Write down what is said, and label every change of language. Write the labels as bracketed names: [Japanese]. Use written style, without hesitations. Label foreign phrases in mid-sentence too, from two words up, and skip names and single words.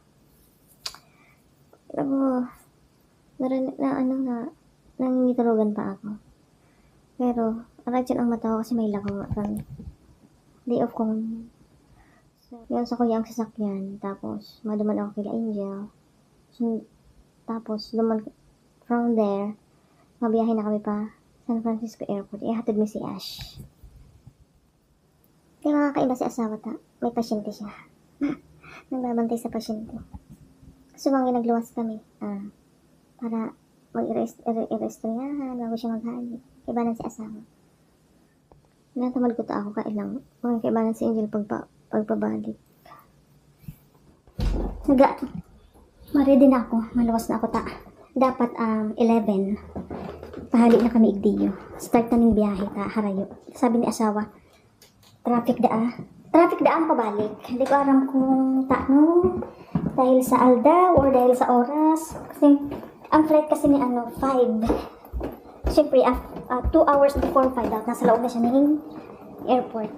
[Filipino] Alam mo, nangitulugan pa ako. [Bikol] Pero, aradyan ang mata ko kasi may lako kami. [English] Day off [Filipino] ko. [Bikol] Yun sa kuya ang sasakyan. Tapos, maduman ako kila Angel. [Filipino] Tapos, [English] from there, [Bikol] mabiyahin na kami pa San Francisco Airport. [Filipino] Ihatid mo si Ash. [Bikol] Di makakaiba si asawa ta. [Filipino] May pasyente siya. [Bikol] Nagbabantay sa pasyente. Sumangin nagluwas kami. Para mag-irestoryahan bago siya maghali. Kaibanan si asawa. Natamad ko ta ako kailang. Kaibanan si Angel pagpabalik. Maredy na ako. Maluwas na ako ta. Dapat 11. Pahali na kami igdiyo. Start na ng biyahe ta. Harayo. [Filipino] Sabi ni asawa, traffic daan pabalik. Hindi ko alam kung dahil sa Alda or dahil sa oras. Kasi ang flight kasi ni 5. Siyempre 2 [English] hours before [Filipino] 5 dapat nasa loob na siya ng airport.